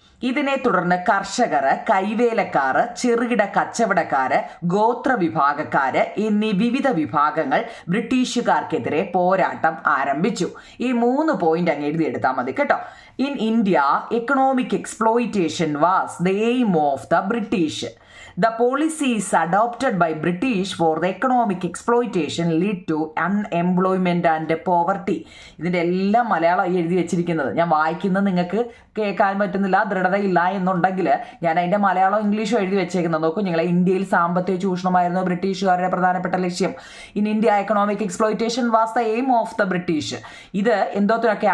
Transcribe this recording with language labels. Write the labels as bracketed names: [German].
[Malayalam] ഇതിനെ തുടർന്ന് കർഷകർ, കൈവേലക്കാർ, ചെറുകിട കച്ചവടക്കാർ, ഗോത്ര വിഭാഗക്കാർ എന്നീ വിവിധ വിഭാഗങ്ങൾ ബ്രിട്ടീഷുകാർക്കെതിരെ പോരാട്ടം ആരംഭിച്ചു. ഈ 3 പോയിന്റ് അങ്ങ് എഴുതിയെടുത്താൽ മതി കേട്ടോ. [English] In India economic exploitation was the aim of the British. The policies adopted by British for the economic exploitation lead to unemployment and poverty. [Malayalam] ഇതിൻ്റെ എല്ലാം മലയാളം എഴുതി വെച്ചിരിക്കുന്നത്. ഞാൻ വായിക്കുന്നത് നിങ്ങൾക്ക് കേൾക്കാൻ പറ്റുന്നില്ല, ദൃഢതയില്ല എന്നുണ്ടെങ്കിൽ ഞാൻ അതിൻ്റെ മലയാളം ഇംഗ്ലീഷും എഴുതി വെച്ചേക്കുന്നത് നോക്കൂ നിങ്ങളെ. ഇന്ത്യയിൽ സാമ്പത്തിക ചൂഷണമായിരുന്നു ബ്രിട്ടീഷുകാരുടെ പ്രധാനപ്പെട്ട ലക്ഷ്യം. [English] In India economic exploitation was the aim of the British. [Malayalam] ഇത് എന്തോത്തിനൊക്കെ?